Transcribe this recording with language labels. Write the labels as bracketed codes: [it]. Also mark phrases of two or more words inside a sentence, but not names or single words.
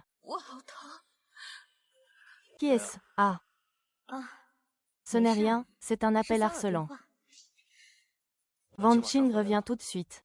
[zh] 我好疼。 [fr] Qui est-ce? Ah, 啊， ce n'est rien, c'est un [zh] 是 [fr] appel [zh] 骚扰电 [fr] harcelant. [zh] 话。 [fr] Van Qing revient tout de suite.